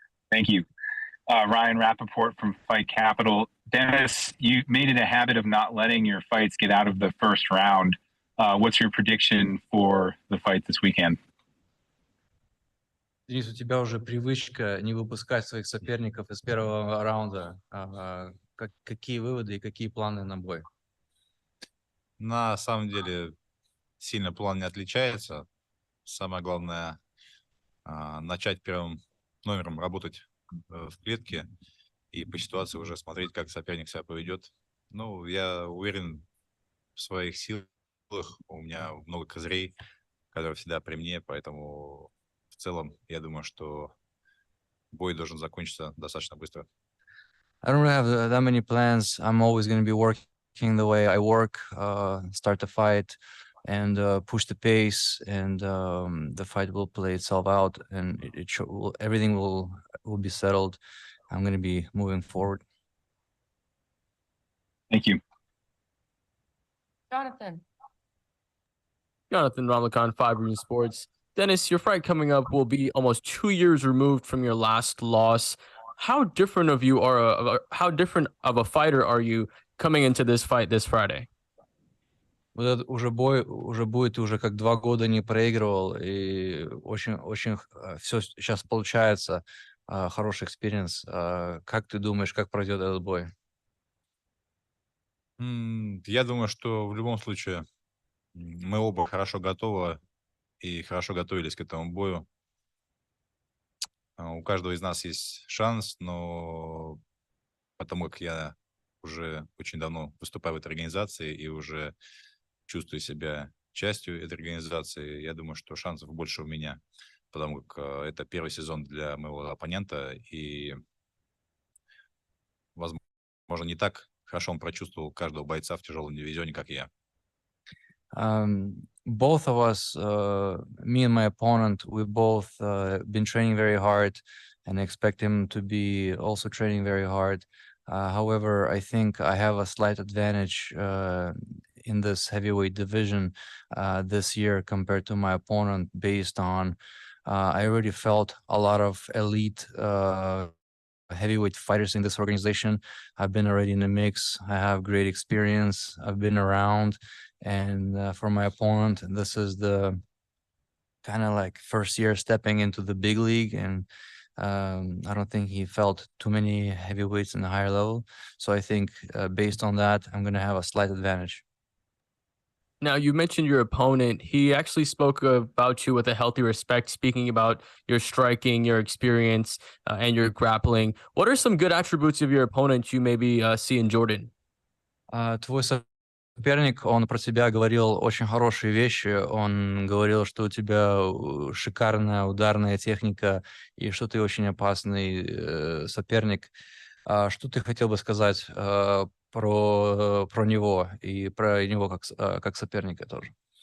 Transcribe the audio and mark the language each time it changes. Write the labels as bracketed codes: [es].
[en] Thank you. Ryan Rappaport from Fight Capital. Denis, you made it a habit of not letting your fights get out of the first round. What's your prediction for the fight this weekend? [ru] Денис, у тебя уже привычка не выпускать своих соперников из первого раунда. Какие выводы и какие планы на бой? На самом деле сильно план не отличается. Самое главное начать первым номером работать в клетке и по ситуации уже смотреть, как соперник себя поведет. Ну, я уверен в своих силах. У меня много козырей, которые всегда при мне, поэтому в целом я думаю, что бой должен закончиться достаточно быстро. [en] I don't really have that many plans. I'm always going to be working the way I work, start the fight and push the pace, and the fight will play itself out, and everything will be settled. I'm going to be moving forward. Thank you. Jonathan. Jonathan Ramakhan, 5 Region Sports. Denis, your fight coming up will be almost 2 years removed from your last loss. How different of a fighter are you coming into this fight this Friday? [ru] Вот этот уже бой уже будет уже как 2 года не проигрывал, и очень все сейчас получается, хороший экспириенс. Как ты думаешь, как пройдет этот бой? Я думаю, что в любом случае мы оба хорошо готовы и хорошо готовились к этому бою. У каждого из нас есть шанс, но потому как я уже очень давно выступаю в этой организации и уже чувствую себя частью этой организации, я думаю, что шансов больше у меня, потому как это первый сезон для моего оппонента, и возможно, не так хорошо он прочувствовал каждого бойца в тяжелом дивизионе, как я. [en] Both of us, me and my opponent, we both been training very hard and expect him to be also training very hard. However, I think I have a slight advantage in this heavyweight division this year compared to my opponent based on I already felt a lot of elite heavyweight fighters in this organization. I've been already in the mix. I have great experience. I've been around. And for my opponent, this is the kind of like first year stepping into the big league. And I don't think he felt too many heavyweights in the higher level. So I think based on that, I'm going to have a slight advantage. Now, you mentioned your opponent. He actually spoke about you with a healthy respect, speaking about your striking, your experience, and your grappling. What are some good attributes of your opponent you maybe see in Jordan? [ru] Твой соперник, он про тебя говорил очень хорошие вещи. Он говорил, что у тебя шикарная ударная техника и что ты очень опасный соперник. Что ты хотел бы сказать про него и про него как соперника тоже?